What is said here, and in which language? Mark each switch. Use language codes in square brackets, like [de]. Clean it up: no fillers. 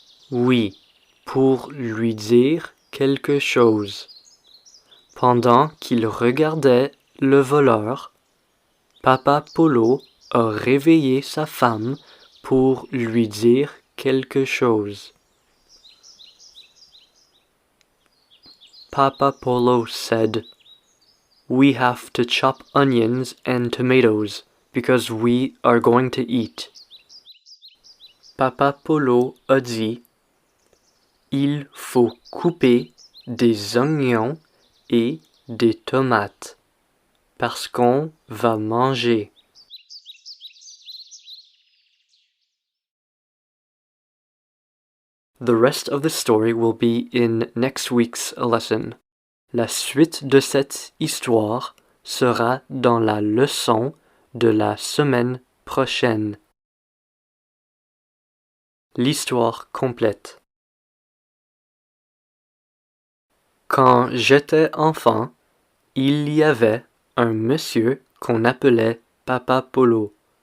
[fr] Oui, pour lui dire quelque chose. Pendant qu'il regardait le voleur, Papa Polo a réveillé sa femme pour lui dire quelque chose. [en] Papa Polo said, "We have to chop onions and tomatoes because we are going to eat." [fr] Papa Polo a dit, "Il faut couper des oignons et des tomates, parce qu'on va manger. [en] The rest of the story will be in next week's lesson. [fr] La suite de cette histoire sera dans la leçon de la semaine prochaine. L'histoire complète. Quand j'étais enfant, il y avait un monsieur qu'on appelait Papa Polo.